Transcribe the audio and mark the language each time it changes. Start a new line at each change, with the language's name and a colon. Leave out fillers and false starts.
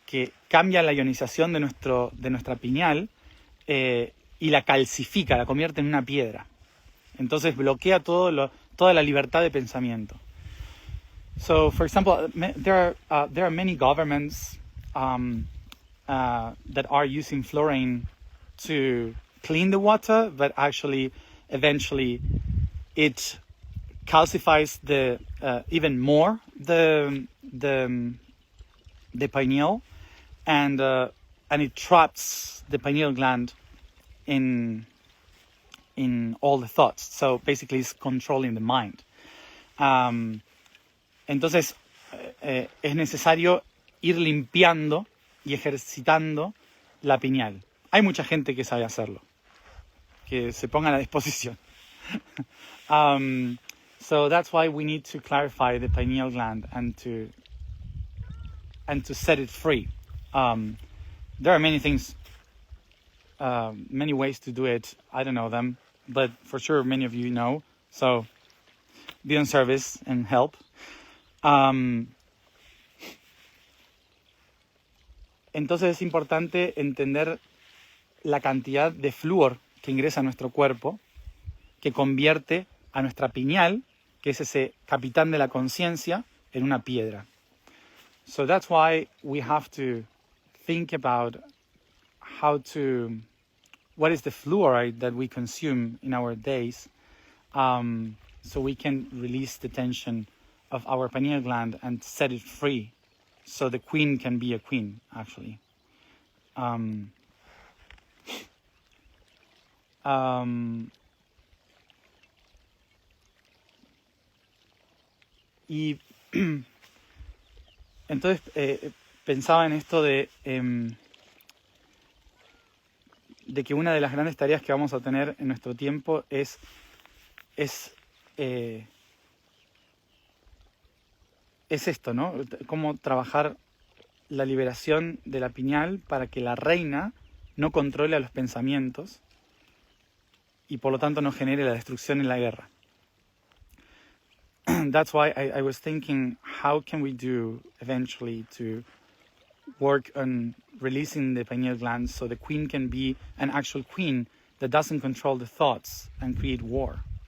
Spanish: Que cambia la ionización de nuestra pineal y la calcifica, la convierte en una piedra. Entonces bloquea toda la libertad de pensamiento.
English: So, for example, there are many governments that are using fluorine to clean the water, but actually, eventually, it calcifies even more the pineal, and it traps the pineal gland in all the thoughts. So basically, it's controlling the mind.
Spanish: Entonces, es necesario ir limpiando y ejercitando la pineal. Hay mucha gente que sabe hacerlo, que se ponga a la disposición.
English: So that's why we need to clarify the pineal gland and to set it free. There are many things, many ways to do it. I don't know them, but for sure many of you know. So be on service and help.
Spanish: Entonces es importante entender la cantidad de flúor que ingresa a nuestro cuerpo, que convierte a nuestra pineal, que es ese capitán de la conciencia, en una piedra.
English: So that's why we have to think about what is the fluoride that we consume in our days, so we can release the tension of our pineal gland and set it free, so the queen can be a queen, actually.
Spanish: Y entonces pensaba en esto de que una de las grandes tareas que vamos a tener en nuestro tiempo es esto, ¿no? Cómo trabajar la liberación de la pineal para que la reina no controle a los pensamientos y por lo tanto no genere la destrucción y la guerra.
English: That's why I was thinking, how can we do eventually to work on releasing the pineal gland so the queen can be an actual queen that doesn't control the thoughts and create war.